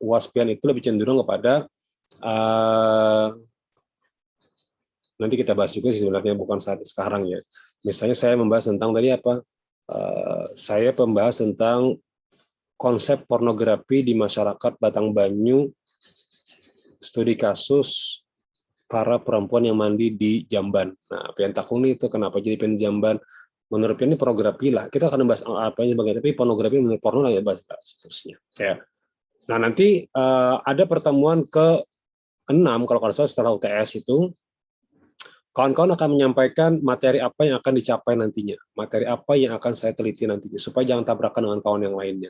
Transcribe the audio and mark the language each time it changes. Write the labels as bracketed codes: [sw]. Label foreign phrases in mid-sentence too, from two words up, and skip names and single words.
[id] UAS pian itu lebih cenderung kepada nanti kita bahas juga sih sebenarnya, bukan saat sekarang ya. Misalnya saya membahas tentang tadi apa? Saya membahas tentang konsep pornografi di masyarakat Batangbanyu, studi kasus para perempuan yang mandi di jamban. Nah, pian takuni itu kenapa jadi pian jamban? Menurut pian ini pornografi lah. Kita akan membahas apa yang sebagainya, tapi pornografi menurut porno lah ya, bahas seterusnya. Ya. Nah, nanti ada pertemuan ke-6 kalau salah setelah UTS itu. Kawan-kawan akan menyampaikan materi apa yang akan dicapai nantinya, materi apa yang akan saya teliti nantinya, supaya jangan tabrakan dengan kawan yang lainnya.